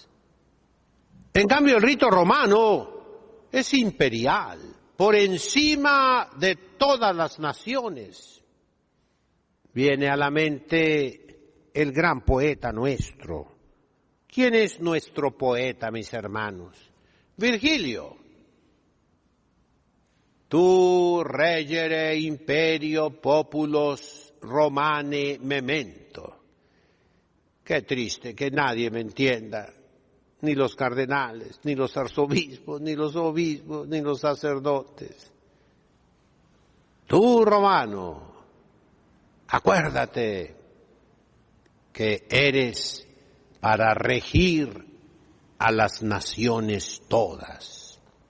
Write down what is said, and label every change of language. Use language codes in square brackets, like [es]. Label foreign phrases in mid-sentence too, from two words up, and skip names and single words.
[es] En cambio, el rito romano es imperial, por encima de todas las naciones. Viene a la mente el gran poeta nuestro. ¿Quién es nuestro poeta, mis hermanos? Virgilio. [la] Tu regere imperio populos romane memento. [es] Qué triste que nadie me entienda, ni los cardenales, ni los arzobispos, ni los obispos, ni los sacerdotes. Tú, romano, acuérdate que eres para regir a las naciones todas.